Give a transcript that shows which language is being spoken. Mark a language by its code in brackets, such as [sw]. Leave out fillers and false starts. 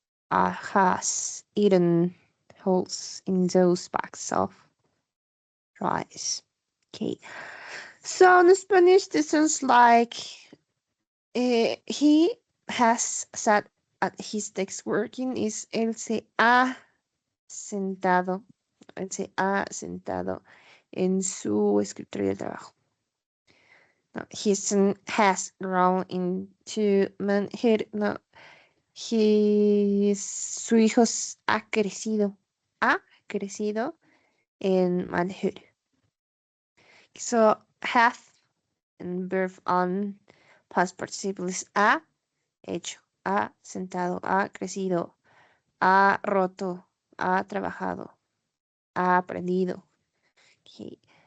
[en] Has eaten holes in those bags of rice. Okay. So in Spanish, this sounds like he has sat at his desk working. [es] Is él se ha sentado. Él se ha sentado en su escritorio de trabajo. [en] No, his son has grown into manhood. [es] No, su hijo ha crecido. Ha crecido en manhood. So, have and verb on past participles ha hecho, ha sentado, ha crecido, ha roto, ha trabajado, ha aprendido. Okay.